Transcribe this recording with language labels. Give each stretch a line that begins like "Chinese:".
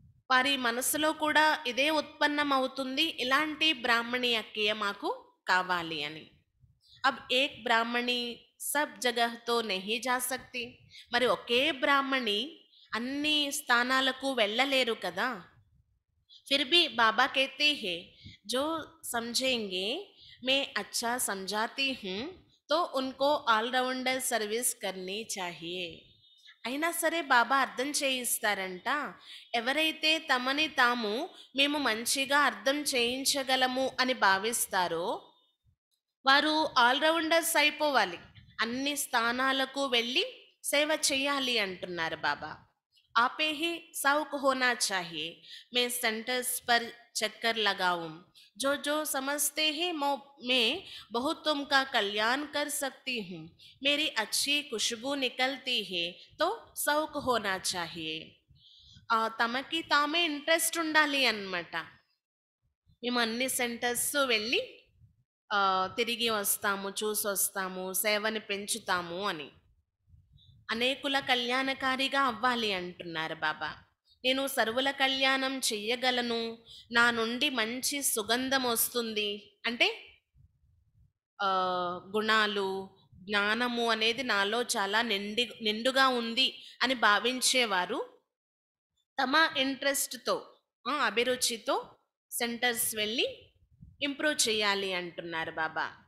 Telugu: వారి మనసులో కూడా ఇదే ఉత్పన్నం అవుతుంది, ఇలాంటి బ్రాహ్మణి అక్కయ్య మాకు కావాలి అని.
Hindi: अब एक ब्राह्मणी सब जगह तो नहीं जा सकती.
Telugu: మరి ఒకే బ్రాహ్మణి అన్ని స్థానాలకు వెళ్ళలేరు కదా.
Hindi: फिर भी बाबा कहते हैं जो समझेंगे मैं अच्छा समझाती हूँ तो उनको ऑलराउंडर सर्विस करनी चाहिए.
Telugu: అయినా సరే బాబా అర్థం చేయిస్తారంట. ఎవరైతే తమని తాము మేము మంచిగా అర్థం చేయించగలము అని భావిస్తారో వారు ఆల్రౌండర్స్ అయిపోవాలి. అన్ని స్థానాలకు వెళ్ళి సేవ చేయాలి అంటున్నారు బాబా.
Hindi: आपे ही शौक होना चाहिए मैं सेंटर्स पर चक्कर लगाऊं जो जो समझते हैं मैं बहुत तुमका कल्याण कर सकती हूँ मेरी अच्छी खुशबू निकलती है तो शौक होना चाहिए
Telugu: తమకి తామే ఇంట్రెస్ట్ ఉండాలి అన్నమాట. మేము అన్ని సెంటర్స్ వెళ్ళి తిరిగి వస్తాము, చూసొస్తాము, సేవని పెంచుతాము అని. అనేకుల కళ్యాణకారిగా అవ్వాలి అంటున్నారు బాబా. నేను సర్వుల కళ్యాణం చెయ్యగలను, నా నుండి మంచి సుగంధం వస్తుంది అంటే గుణాలు, జ్ఞానము అనేది నాలో చాలా నిండుగా ఉంది అని భావించేవారు తమ ఇంట్రెస్ట్తో అభిరుచితో సెంటర్స్ వెళ్ళి ఇంప్రూవ్ చేయాలి అంటున్నారు బాబా.